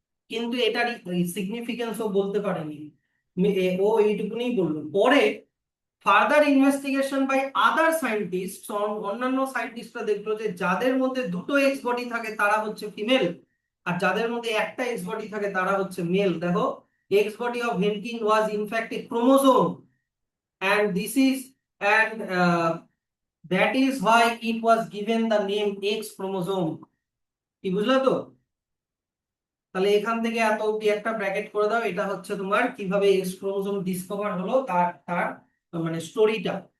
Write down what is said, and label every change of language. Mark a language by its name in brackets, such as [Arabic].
[Bangla] কিন্তু এটারই সিগনিফিকেন্স ও বলতে পারেনি, ও এইটুকুনি বললো। পরে further investigation by other scientist, অন্যান্য সায়েন্টিস্টরা দেখলো যে যাদের মধ্যে দুটো এক্স বডি থাকে তারা হচ্ছে ফিমেল, আর যাদের মধ্যে একটা এক্স বডি থাকে তারা হচ্ছে মেল। দেখো, x body of হেনকিন was in fact A chromosome, [English] and this is and that is why it was given the name X chromosome। [Bangla] কি বুঝলো তো? তাহলে এখান থেকে এত অব্দি একটা ব্র্যাকেট করে দাও, এটা হচ্ছে তোমার কিভাবে এক্স ক্রোমোজোম ডিসকভার হলো তার তার মানে স্টোরিটা।